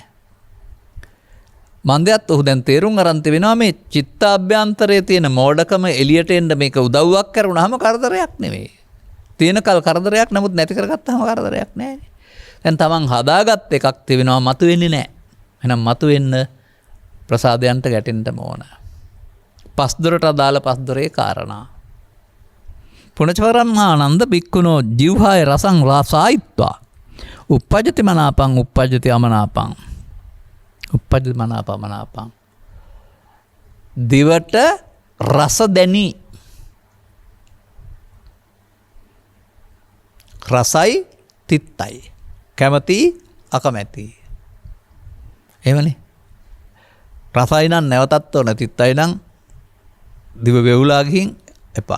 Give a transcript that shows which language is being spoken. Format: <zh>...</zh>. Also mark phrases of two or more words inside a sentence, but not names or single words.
<si>මන්දයත් ඔහු දැන් තේරුම් අරන් තිබෙනවා මේ චිත්තාභ්‍යන්තරයේ තියෙන මෝඩකම එළියට එන්න මේක උදව්වක් කරුණාම කරදරයක් නෙවෙයි. තියෙන කල් කරදරයක්, නමුත් නැති කරගත්තාම කරදරයක් නෑනේ. දැන් තමන් හදාගත් එකක් තිබෙනවා මතුවෙන්නේ නෑ. එහෙනම් මතුවෙන්න ප්‍රසාදයන්ට ගැටෙන්න ඕන. පස්දොරට අදාළ පස්දොරේ කාරණා.</si> <pi>පුනචවරම් ආනන්ද බික්කුණෝ ජීවහාය රසං රසායිත්වා uppajjati මනාපං uppajjati අමනාපං uppajjati මනාපමනාපං</pi> <si>දිවට රස දැනි රසයි තිත්තයි කැමති අකමැති එහෙමනේ. රසයි නම් නැවතත් ඕන, තිත්තයි නම් දිව වෙවුලා ගිහින් එපා.</si>